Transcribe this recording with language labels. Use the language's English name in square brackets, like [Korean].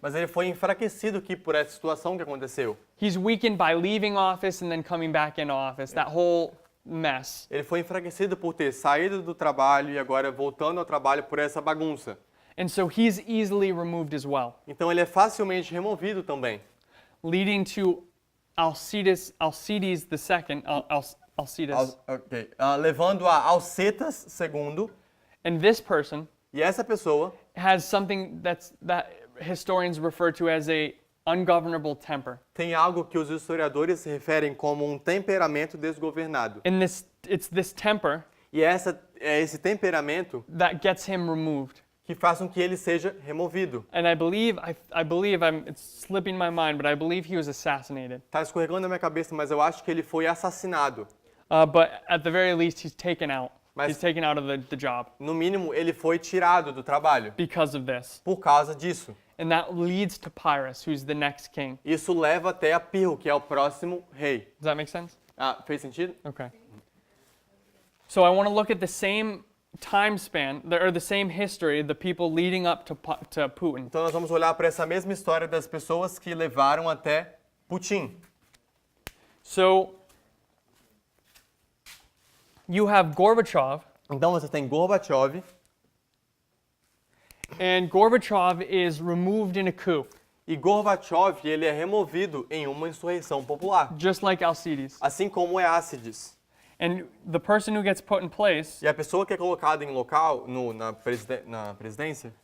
[Portuguese] Mas ele foi enfraquecido aqui por essa situação que aconteceu. [English] He's weakened by leaving office and then coming back into office. That whole mess. [Portuguese] Ele foi enfraquecido por ter saído do trabalho e agora voltando ao trabalho por essa bagunça. [English] And so he's easily removed as well, [Portuguese] Então ele é facilmente removido também, [English] leading to Alcides II, Alcides. [Portuguese] levando a Alcetas II. [English] And this person [Portuguese] E essa pessoa [English] has something that historians refer to as a ungovernable temper. [Portuguese] tem algo que os historiadores se referem como um temperamento desgovernado. [English] And it's this temper [Portuguese] E é esse temperamento [English] that gets him removed. [Portuguese] que faz com que ele seja removido. [English] And I believe it's slipping my mind, but I believe he was assassinated. [Portuguese] Tá escorregando na minha cabeça, mas eu acho que ele foi assassinado. [English] But at the very least, he's taken out. [Portuguese] Mas- [English] He's taken out of the job [Portuguese] No mínimo, ele foi tirado do trabalho [English] because of this. [Portuguese] por causa disso. [English] And that leads to Pyrrhus, who's the next king. [Portuguese] Isso leva até a Pirro, que é o próximo rei. [English] Does that make sense? [Portuguese] Fez sentido? [English] Okay. So I want to look at the same time span, or the same history, the people leading up to Putin. [Portuguese] Então nós vamos olhar para essa mesma história das pessoas que levaram até Putin. [English] So you have Gorbachev, [Portuguese] Então você tem Gorbachev, [English] and Gorbachev is removed in a coup. [Portuguese] E Gorbachev, ele é removido em uma insurreição popular, [English] just like Alcides. [Portuguese] assim como é Ácides. [English] And the person who gets put in place, [Portuguese] E a pessoa que é colocada em local, na presidência,